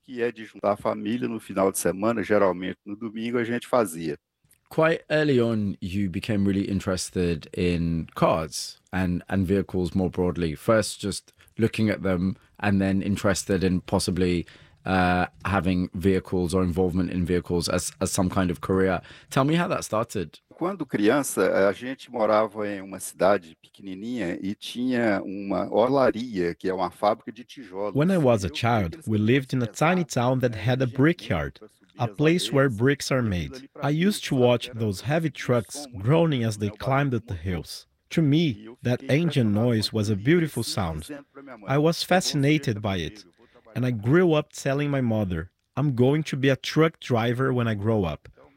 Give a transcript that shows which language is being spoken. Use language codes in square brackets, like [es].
[en] Quite early on, you became really interested in cars and vehicles more broadly. First, just looking at them, and then interested in possibly having vehicles or involvement in vehicles as some kind of career. Tell me how that started. [pt] Quando criança, a gente morava em uma cidade pequenininha e tinha uma olaria, que é uma fábrica de tijolos. [en] When I was a child, we lived in a tiny town that had a brickyard, a place where bricks are made. I used to watch those heavy trucks groaning as they climbed up the hills. To me, that engine noise was a beautiful sound. I was fascinated by it, and I grew up telling my mother, I'm going to be a truck driver when I grow up.